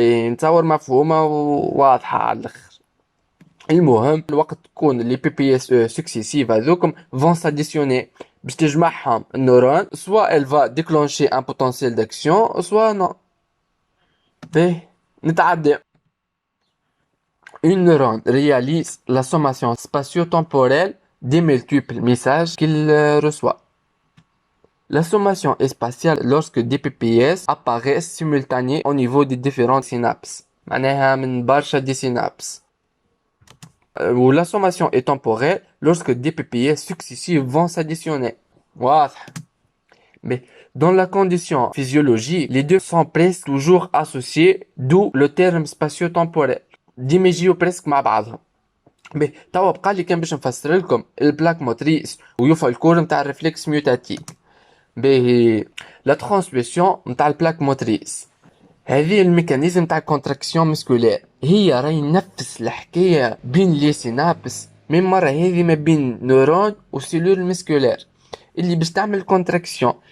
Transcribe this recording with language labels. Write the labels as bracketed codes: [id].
[ar] نتصور مفهومه وواضحه على الاخر. المهم الوقت تكون لي بي بي اس او سكسيسيف هذوكم فون ساديسيوني باش تجمعهم النورون، سوا [fr] elle va déclencher un potentiel d'action soit non. [ar] باهي نتعدى. [fr] Une neurone réalise la sommation spatio-temporelle des multiples messages qu'il reçoit. La sommation est spatiale lorsque des PPS apparaissent simultanément au niveau des différentes synapses. [ar] معناها من برشا دي synapses. [fr] Ou la sommation est temporelle lorsque des PPS successifs vont s'additionner. [ar] واضح. [fr] Mais dans la condition physiologique, les deux sont presque toujours associés, d'où le terme spatio-temporel. [ar] ديما يجيو بريسك مع بعضهم. باهي توا بقى لي كان باش نفسر لكم البلاك موتريس ويوفا الكور نتاع الريفلكس ميوتاتيك. باهي لا ترانسميسيون نتاع البلاك موتريس هذه الميكانيزم تاع كونتراكسيون مسكولير، هي راهي نفس الحكايه بين لي سينابس، من مره هذه ما بين نورون وسيلول مسكولير اللي باش تعمل كونتراكسيون.